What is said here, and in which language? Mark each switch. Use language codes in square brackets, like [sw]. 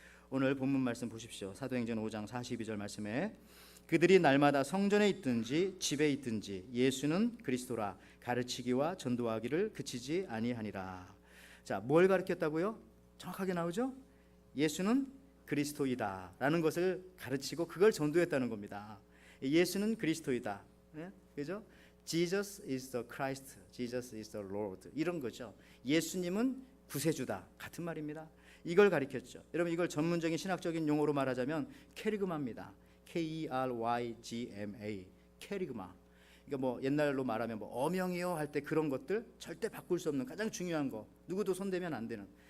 [ko] 오늘 본문 말씀 보십시오. 사도행전 5장 42절 말씀에 그들이 날마다 성전에 있든지 집에 있든지 예수는 그리스도라 가르치기와 전도하기를 그치지 아니하니라. 자, 뭘 가르쳤다고요? 정확하게 나오죠? 예수는 그리스도이다 라는 것을 가르치고 그걸 전도했다는 겁니다. 예수는 그리스도이다. 네? 그죠? [en] Jesus is the Christ, Jesus is the Lord, [ko] 이런 거죠. 예수님은 구세주다, 같은 말입니다. 이걸 가르쳤죠. 여러분, 이걸 전문적인 신학적인 용어로 말하자면 케리그마입니다. K-E-R-Y-G-M-A, 케리그마. 그러니까 뭐 옛날로 말하면 뭐 어명이요 할 때 그런 것들 절대 바꿀 수 없는 가장 중요한 거, 누구도 손대면 안 되는.